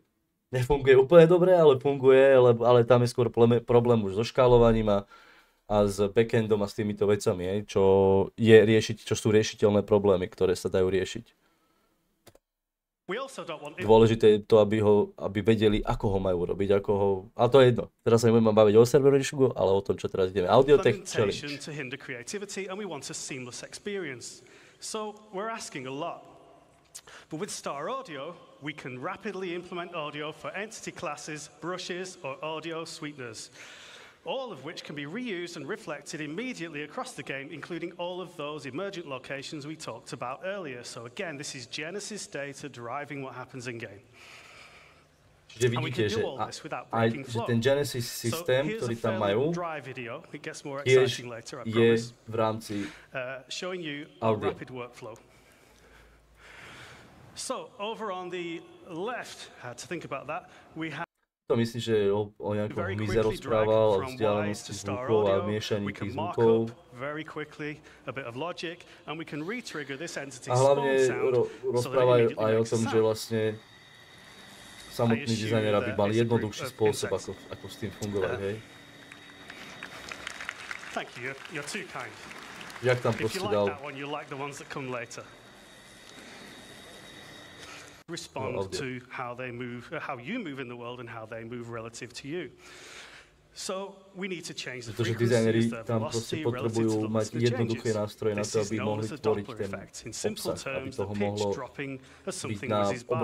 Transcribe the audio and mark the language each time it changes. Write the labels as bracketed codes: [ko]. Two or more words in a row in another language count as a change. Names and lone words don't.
[sk] Nefunguje úplne dobre, ale funguje, ale tam je skôr problém už so škálovaním a s backendom a s týmito vecami, čo sú riešiteľné problémy, ktoré sa dajú riešiť. Dôležité je to, aby vedeli, ako ho majú robiť, ale to je jedno. Teraz sa nebudeme baviť o serverishingu, ale o tom, čo teraz ideme. [en] Audiotech challenge. So we're asking a lot. But with Star Audio, we can rapidly implement audio for entity classes, brushes, or audio sweeteners, all of which can be reused and reflected immediately across the game, including all of those emergent locations we talked about earlier. So again, this is Genesis data driving what happens in game. [sk] Čiže vidíte, že ten Genesis systém, ktorý tam majú, tiež je v rámci audio. [en] So over on the left, had to think about that, we have [sk] to myslím, že o nejakom hmyze rozprával, o vzdialenosti zvukov a miešaní tých zvukov. A hlavne rozprávajú aj o tom, že vlastne samotný dizajner, aby mal jednoduchší spôsob, ako s tým fungovať, hej. Jak tam proste dal [en] respond to how they move, how you move in the world and how they move relative to you. So we need to change the frequencies, the velocity relative to the velocity changes. This is known as the Doppler effect. In simple terms, the pitch dropping as something whizzes by.